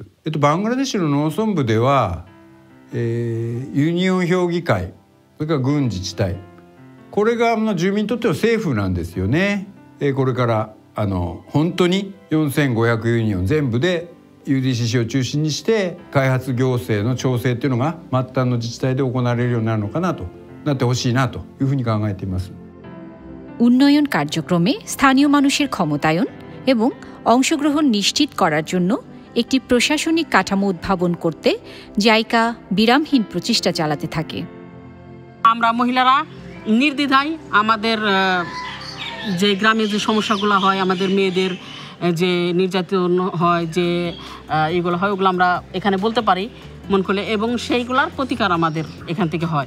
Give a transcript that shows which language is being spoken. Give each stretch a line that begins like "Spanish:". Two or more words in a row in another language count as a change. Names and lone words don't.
Japanese: バングラデシュの農村部では、ユニオン評議会、それから郡自治体、これが住民にとっては政府なんですよね。これから本当に4500ユニオン全部でUDCC を中心にして開発行政の調整っていうのが末端の自治体で行われるようになるのかなと、なってほしいなというふうに考えています。
Bangla: উন্নয়ন কার্যক্রমে স্থানীয় মানুষের ক্ষমতায়ন এবং অংশগ্রহণ নিশ্চিত করার জন্য একটি প্রশাসনিক কাঠামো উদ্ভাবন করতে জাইকা বিরামহীন প্রচেষ্টা চালাতে থাকে। আমরা মহিলারা নির্দ্বিধায় আমাদের যে গ্রামে যে সমস্যাগুলো হয়, আমাদের মেয়েদের যে নির্যাতন হয়, যে এগুলো হয়, ওগুলো আমরা এখানে বলতে পারি মন খুলে, এবং সেইগুলোর প্রতিকার আমাদের এখান থেকে হয়।